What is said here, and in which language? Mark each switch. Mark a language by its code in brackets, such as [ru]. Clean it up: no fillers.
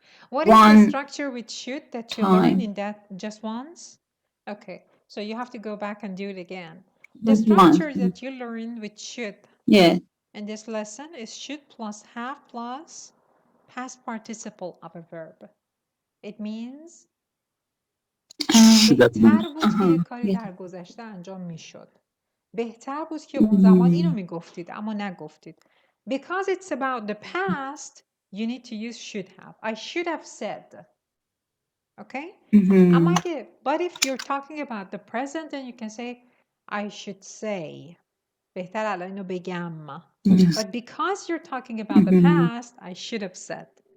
[en] what is the structure with should that you learned in that just once? Okay, so you have to go back and do it again. The structure that you learned with should in this lesson is should plus have plus past participle of a verb. It means [fa] بهتر بود که کاری در گذشته انجام میشد. بهتر بود که اون زمان اینو میگفتید اما نگفتید. [en] Because it's about the past, you need to use should have. I should have said. Okay? But if you're talking about the present, then you can say, I should say. [fa] بهتر الان اینو بگم. [en] Yes. But because you're talking about the past, I should have said.